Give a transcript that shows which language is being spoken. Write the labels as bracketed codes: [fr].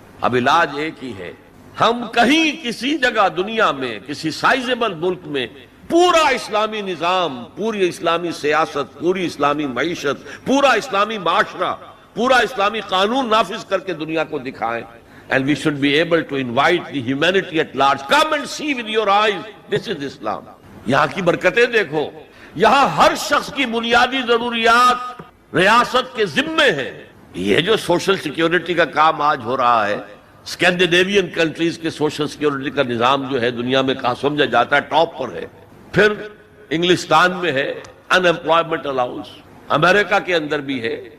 [ur] اب علاج ایک ہی ہے، ہم کہیں کسی جگہ دنیا میں کسی سائزیبل ملک میں پورا اسلامی نظام، پوری اسلامی سیاست، پوری اسلامی معیشت، پورا اسلامی معاشرہ، پورا اسلامی قانون نافذ کر کے دنیا کو دکھائیں. [en] And we should be able to invite the humanity at large. Come and see with your eyes. This is Islam. [ur] یہاں کی برکتیں دیکھو. یہاں ہر شخص کی بنیادی ضروریات ریاست کے ذمے ہیں. یہ جو سوشل سیکیورٹی کا کام آج ہو رہا ہے، اسکینڈینیوین کنٹریز کے سوشل سیکیورٹی کا نظام جو ہے دنیا میں کہاں سمجھا جاتا ہے ٹاپ پر ہے. پھر انگلستان میں ہے ان امپلائمنٹ الاؤنس، امریکہ کے اندر بھی ہے.